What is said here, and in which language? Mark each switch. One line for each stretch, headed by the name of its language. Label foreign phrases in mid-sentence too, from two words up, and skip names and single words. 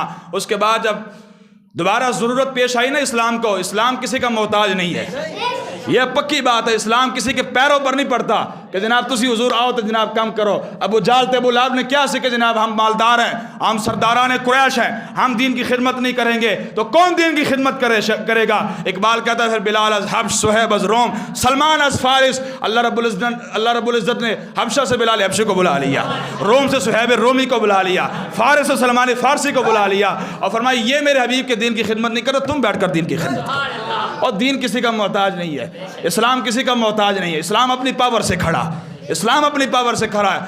Urdu: اس کے بعد جب دوبارہ ضرورت پیش آئی نا اسلام کو، اسلام کسی کا محتاج نہیں ہے، یہ پکی بات ہے، اسلام کسی کے پیروں پر نہیں پڑتا کہ جناب
Punjabi: تسی حضور آؤ تو جناب کم کرو۔
Urdu: ابو جہل تے ابو لہب نے کیا سکھا کہ جناب ہم مالدار ہیں، ہم سرداران قریش ہیں، ہم دین کی خدمت نہیں کریں گے تو کون دین کی خدمت کرے گا؟ اقبال کہتا ہے پھر
Persian: بلال از حبش، صہیب از روم، سلمان از فارس۔
Urdu: اللہ رب العزت نے حبشہ سے بلال حبشی کو بلا لیا، روم سے صہیب رومی کو بلا لیا، فارس سے سلمان فارسی کو بلا لیا، اور فرمایا یہ میرے حبیب کے دین کی خدمت نہیں کرو، تم بیٹھ کر دین کی خدمت کرو۔ اور دین کسی کا محتاج نہیں ہے، اسلام کسی کا محتاج نہیں ہے، اسلام اپنی پاور سے کھڑا، اسلام اپنی پاور سے کھڑا ہے۔